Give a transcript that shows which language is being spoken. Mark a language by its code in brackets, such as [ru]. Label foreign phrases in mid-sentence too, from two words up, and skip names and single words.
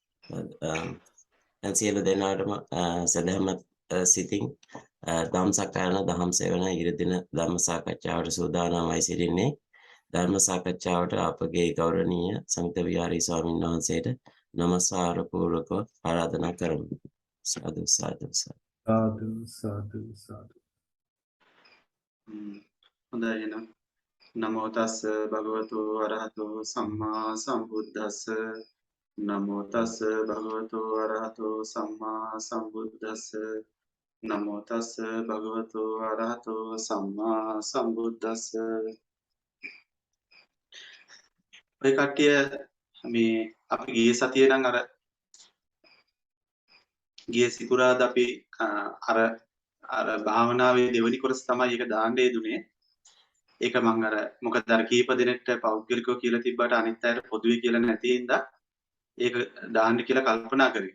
[si] දැන් සියලු දෙනාටම සදහමත් සිතින් ධම්සක් කරන දහම් සෙවන ඉරිදින ධර්ම සාකච්ඡාවට සූදානම්වයි සිටින්නේ. ධර්ම සාකච්ඡාවට අපගේ ගෞරවනීය සංඝ විහාරී ස්වාමීන් වහන්සේට නමස්කාර පූර්වකව ආරාධනා කරමු. සාදු සාදු සාදු සාදු සාදු. හොඳයි එහෙනම්. [pi] නමෝ තස්ස භගවතු අරහතෝ සම්මා සම්බුද්දස්ස. නමෝ තස්ස භගවතු අරහතෝ සම්මා සම්බුද්දස්ස. නමෝ තස්ස භගවතු අරහතෝ සම්මා සම්බුද්දස්ස. [si] ඔය කට්ටිය මේ අපි ගියේ සතියේ නම් අර ගියේ සිකුරාදා අපි අර භාවනාවේ දෙවෙනි කොටස තමයි ඒක දාන්න යෙදුනේ. ඒක මම අර මොකද අර කීප දිනෙකට පෞද්ගලිකව කියලා තිබ්බට අනිත් අයට පොදුවේ කියලා නැති හින්දා ඒක දාන්න කියලා කල්පනා කරේ.